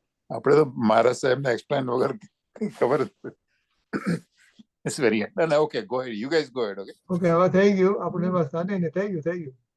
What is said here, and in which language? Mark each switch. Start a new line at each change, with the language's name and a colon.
Gujarati: આપણે તો મારા સાહેબને એક્સપ્લેન વગર ખબર જ.
English: It's very okay, go ahead. You guys go ahead, okay?
Gujarati: Okay, હવે થઈ ગયું આપણે બસ થઈ ગયું.